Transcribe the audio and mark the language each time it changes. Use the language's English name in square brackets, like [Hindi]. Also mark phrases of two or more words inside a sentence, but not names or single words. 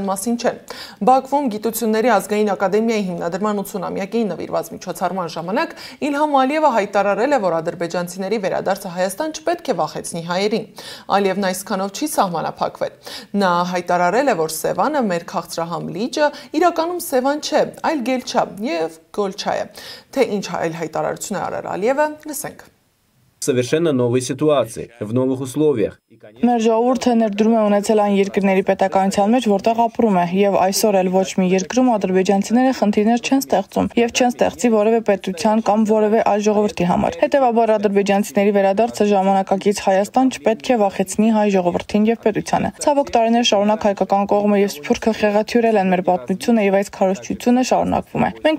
[Armenian] մասին չեն։ Բաքվում Գիտությունների ազգային ակադեմիայի հիմնադրման 80-ամյակին նվիրված միջոցառման ժամանակ Իլհամ Ալիևը հայտարարել է, որ ադրբեջանցիների վերադարձը Հայաստան չպետք է վախեցնի հայերին։ Ալիևն այսքանով չի սահմանափակվել։ Նա հայտարարել է, որ Սևանը մեր քաղցրահամ լիճը իրականում Սևան չէ, այլ Գելչա եւ Գոլչա է։ Թե ինչ այլ հայտարարություն է արել Ալիևը, լսենք։ [Russian] совершенно новой ситуации, в новых условиях. [Armenian] Մեր ժողովուրդը ներդրում է ունեցել այն երկրների պետականության մեջ, որտեղ ապրում է, եւ այսօր էլ ոչ մի երկրում ադրբեջանցիները խնդիրներ չեն ստեղծում եւ չեն ստեղծի որևէ պետության կամ որևէ այլ ժողովրդի համար։ Հետեւաբար ադրբեջանցիների վերադարձը ժամանակակից Հայաստան չպետք է վախեցնի հայ ժողովրդին եւ պետությանը։ Ցավոք տարիներ շարունակ հայկական կողմը եւ Սփյուռքը խեղաթյուրել են մեր պատմությունը եւ այս քարոզչությունը շարունակվում է։ Մենք